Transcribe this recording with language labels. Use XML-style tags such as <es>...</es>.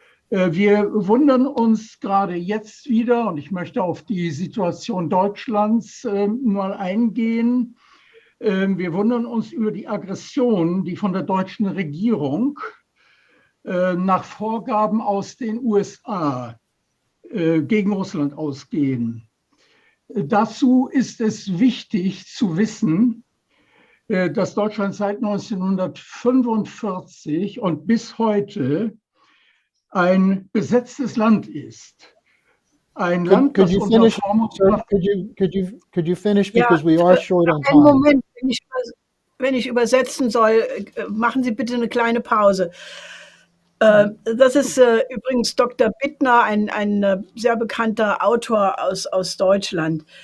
<de>Wir wundern uns gerade jetzt wieder, und ich möchte auf die Situation Deutschlands mal eingehen, wir wundern uns über die Aggression, die von der deutschen Regierung nach Vorgaben aus den USA gegen Russland ausgehen. Dazu ist es wichtig zu wissen, dass Deutschland seit 1945 und bis heute ein besetztes Land ist. Ein Land, das unter Form...</de> <en>Could you finish, because we are short on time.</en> <de>Einen Moment, wenn ich übersetzen soll, machen Sie bitte eine kleine Pause. Das ist übrigens Dr. Bittner, ein sehr bekannter Autor aus Deutschland.</de>